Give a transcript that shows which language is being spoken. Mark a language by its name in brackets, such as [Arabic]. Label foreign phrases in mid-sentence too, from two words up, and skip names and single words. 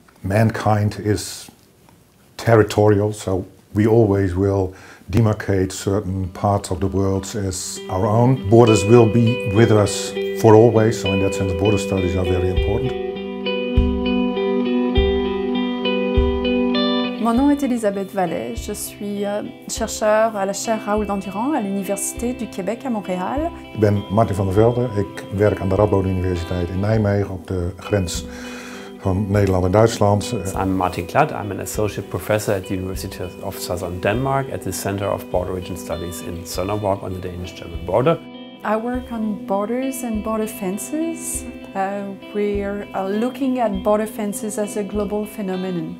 [English] mankind is territorial, so we always will demarcate certain parts of the world as our own. Borders will be with us for always, so in that sense border studies are very important. [French] Mon nom est Elisabeth Vallet, je suis chercheur à la chaire Raoul d'Endurant à l'Université du Québec à Montréal. [Dutch] Ik ben Martin van der Velde, ik werk aan de Radboud Universiteit in Nijmegen op de grens van Nederland en Duitsland. [English] I'm Martin Klatt, I'm an associate professor at the University of Southern Denmark at the Center of Border Region Studies in Sønderborg on the Danish-German border. I work on borders and border fences. We're looking at border fences as a global phenomenon.